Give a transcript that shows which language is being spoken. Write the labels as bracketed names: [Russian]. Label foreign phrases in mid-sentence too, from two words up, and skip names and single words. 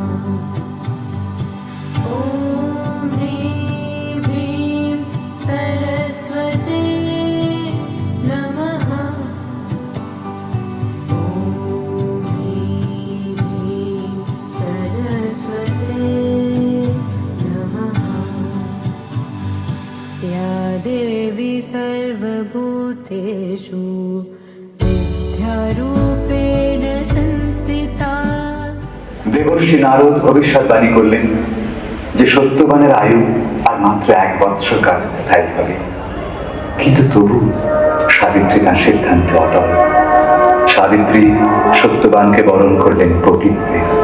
[Sanskrit] ॐ ह्रीं ह्रीं सरस्वते नमः ॐ ह्रीं ह्रीं सरस्वते नमः या देवी सर्वभूतेषु विद्यारूपेण संस्थिता [Bangla] দেবর্ষি নারদ ভবিষ্যৎবাণী করলেন যে সত্যবানের আয়ু আর মাত্র 1 বৎসর কাল স্থায়ী হবে, কিন্তু তবু সাবিত্রী তার সিদ্ধান্তে অটল। সাবিত্রী সত্যবানকে বরণ করলেন পতিত্বে।